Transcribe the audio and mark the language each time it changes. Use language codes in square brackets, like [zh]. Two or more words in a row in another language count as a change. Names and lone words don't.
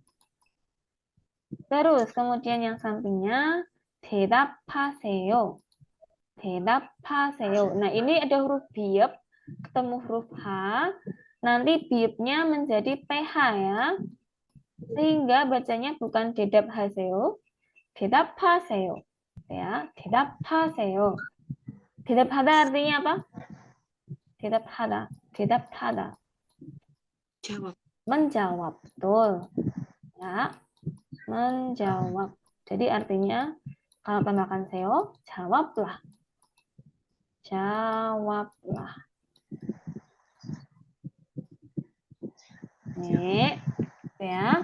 [id] Terus kemudian yang sampingnya 대답하세요. [ko] 대답하세요. [id] Nah, ini ada huruf biep ketemu huruf H. Nanti biepnya menjadi PH ya. Sehingga bacanya bukan 대답하세요. [ko] 대답하세요. Ya, 대답하세요. [id] 대답하다 artinya apa? [ko] 대답하다. 대답하다. [id] Jawab. Menjawab. Betul. Ya. Menjawab. Jadi artinya kalau tambahkan seo, jawablah. Jawablah. Nih, ya.